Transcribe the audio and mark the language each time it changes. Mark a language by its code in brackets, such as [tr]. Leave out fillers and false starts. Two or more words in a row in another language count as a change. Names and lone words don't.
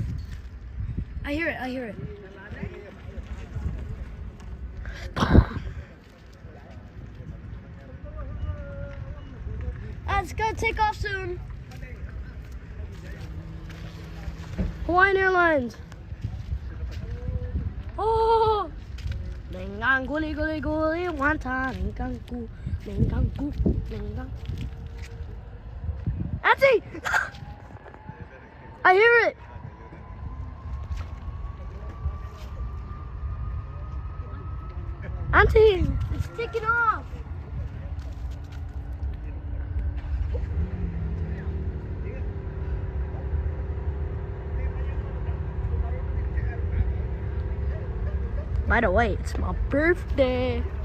[en] I hear it, I hear it. It's gonna take off soon. Hawaiian Airlines. Oh! Lengang guli guli guli wanta lengang gu lengang gu lengang. Auntie! I hear it. Auntie, it's taking off. By the way, it's my birthday.